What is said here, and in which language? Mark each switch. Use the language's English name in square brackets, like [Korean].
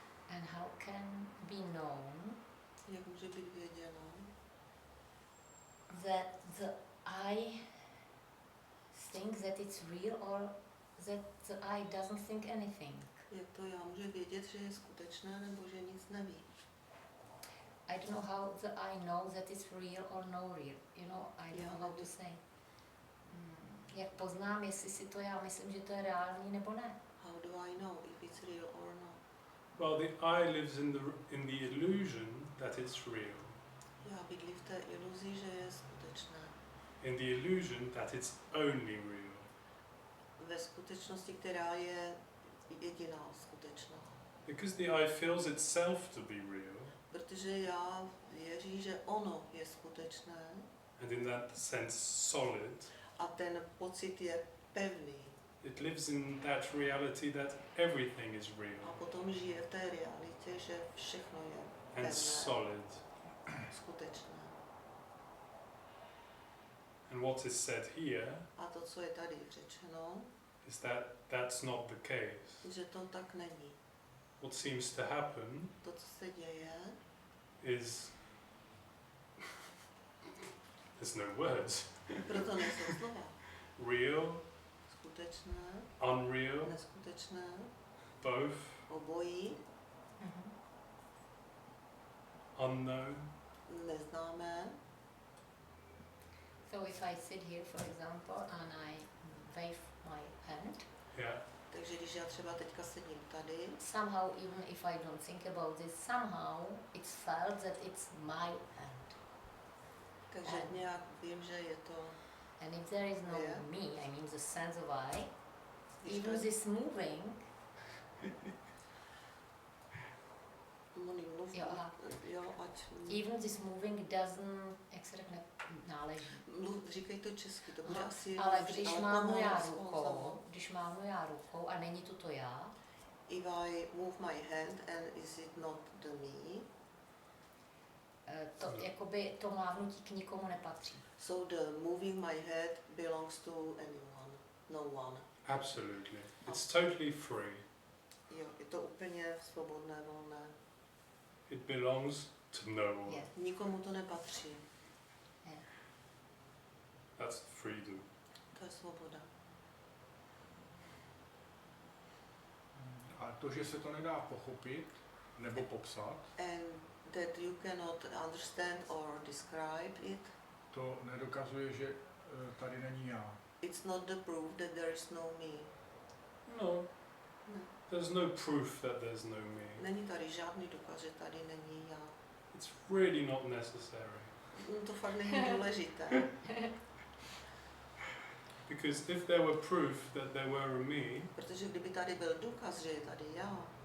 [English] And how can be known [Czech] Jak může být věděno, [English] that the I thinks that it's real or that the I doesn't think anything? [Czech] jak to já může vědět, že je skutečné nebo že nic neví. [English] I don't know how the I know that it's real or no real. You know, I don't know how to say. [Czech] Jak poznám, jestli si to já myslím, že to je reálný nebo ne? [English] How do I know if it's real or not? Well, the I lives in the illusion that it's real, [Czech] Já bydlím v té iluzi, že je skutečné. [English] in the illusion that it's only real. [Czech] Ve skutečnosti, která je jediná skutečná. [English] Because the I feels itself to be real, [Czech] Protože já věřím, že ono je skutečné [English] and in that sense solid, [Czech] a ten pocit je pevný. [English] it lives in that reality that everything is [Czech] A [English] real [Czech] potom žije v té realitě, že všechno je [English] and [Czech] pevné, [English] solid. [Czech] skutečné. [English] And what is said here [Czech] A to, co je tady řečeno, [English] is that that's not the case. [Czech] že to tak není. [English] What seems to happen [Czech] To, co se děje, [English] is there's no words. [Czech] proto nejsou slova. [English] Real, [Czech] Skutečné, [English] unreal, [Czech] neskutečné, [English] both, [Czech] obojí, [English] unknown. [Czech] neznámé. [English] So if I sit here, for example, and I wave my hand, Yeah. [Czech] Takže když já třeba teďka sedím tady, [English] somehow, even if I don't think about this, somehow it's felt that it's my hand. [Czech] takže nějak vím, že je to, [English] And if there is no Yeah. me, I mean the sense of I, [Czech] když [English] even [Czech] to, [English] this moving, [Czech] mluv, Jo, aha. jo, ať [English] even this moving doesn't, [Czech] jak se řekne, náleží. říkej to česky, to bude Aha, asi ale dobře, když ale mávnu já pomalu. rukou a není to já, [English] If I move my hand and is it not the me, [Czech] to jakoby to mávnutí k nikomu nepatří. [English] so the moving my head belongs to anyone, no one. Absolutely. It's totally free. [Czech] Jo, je to úplně svobodné, volné. [English] It belongs to no one. Yes. [Czech] Nikomu to nepatří. [English] That's freedom. [Czech] To je svoboda. A to, že se to nedá pochopit nebo popsat, [English] And that you cannot understand or describe it, [Czech] to nedokazuje, že tady není já. [English] it's not the proof that there is no me. No. [Czech] Ne. [English] There's no proof that there's no me. [Czech] Není tady žádný důkaz, že tady není já. [English] It's really not necessary. [Czech] To fakt není důležité. [English] Because if there were proof that there were a me, [Czech] Protože kdyby tady byl důkaz, že je tady já,